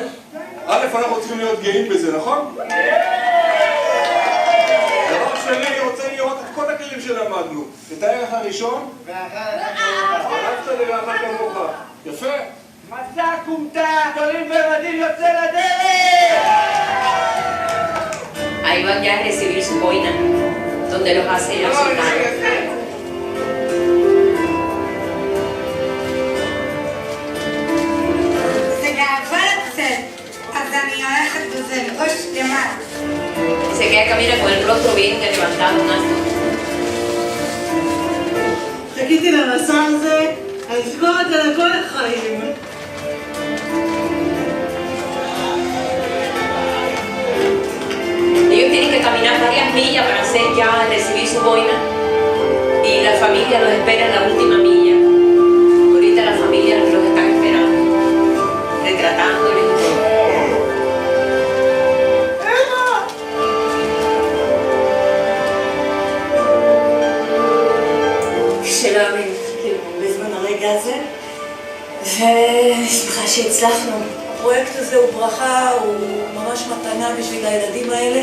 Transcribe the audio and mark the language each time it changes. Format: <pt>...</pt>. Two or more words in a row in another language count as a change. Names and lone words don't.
<he>א', אנחנו צריכים להיות גאים בזה, נכון? דבר שני, אני רוצה לראות את כל הכלים שלמדנו. את הערך הראשון, ואהבת לרעך כמוך. יפה. מסע כומתה, גדולים ומדים יוצא לדרך!</he> <es>Ahí van ya a recibir su boina, donde los hace ya soldados.</es> <he>זה גאווה לצאת, אז אני הולכת בזה, ראש למעלה.</he> <es>Se queda camina con el rostro bien levantado, en alto.</es> <he>חיכיתי למסע הזה, אני אזכור את זה לכל החיים.</he> <es>Ellos tienen que caminar varias millas para hacer ya recibir su boina y la familia los espera en la última milla. Ahorita la familia los están esperando, retratándoles y todo.</es> <he>שלום, בזמן הרגע הזה, ואני שמחה שהצלחנו. הפרויקט הזה הוא ברכה, הוא ממש מתנה בשביל הילדים האלה.</he>